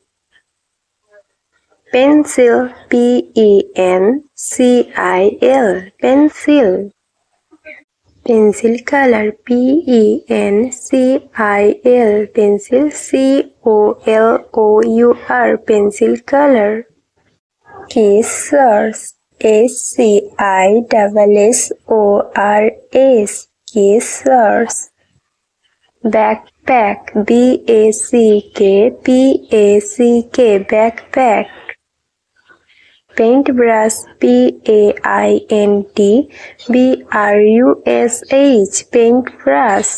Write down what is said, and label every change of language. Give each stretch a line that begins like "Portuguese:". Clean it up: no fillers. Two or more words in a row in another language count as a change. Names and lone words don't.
English: pencil, P-E-N-C-I-L, pencil. pencil color, P-E-N-C-I-L, pencil, C-O-L-O-U-R, pencil color. scissors, S-C-I-S-S-O-R-S, scissors. backpack, B-A-C-K-P-A-C-K, backpack. paintbrush, P-A-I-N-T-B-R-U-S-H, paintbrush.